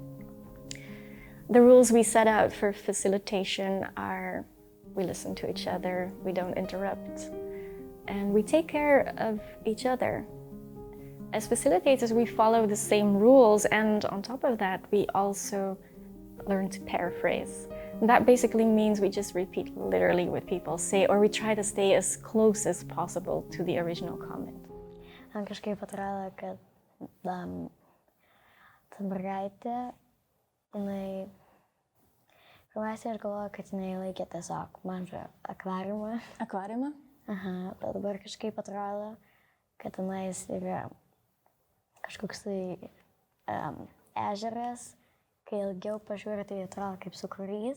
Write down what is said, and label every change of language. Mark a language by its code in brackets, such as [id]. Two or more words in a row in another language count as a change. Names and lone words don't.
[en] The rules we set out for facilitation are: we listen to each other, we don't interrupt, and we take care of each other. As facilitators, we follow the same rules, and on top of that, we also learn to paraphrase. And that basically means we just repeat literally what people say, or we try to stay as close as possible to the original comment. [lt] Man kažkaip atrodo, kad ta mergaitė, jinai, pirmiausia, aš galvoju, kad jinai laikė tiesiog mažą akvariumą. Akvariumą? Aha, bet dabar kažkaip atrodo, kad tenais yra kažkoks tai ežeras, kai ilgiau pažiūrė, tai atrodo kaip sūkurys.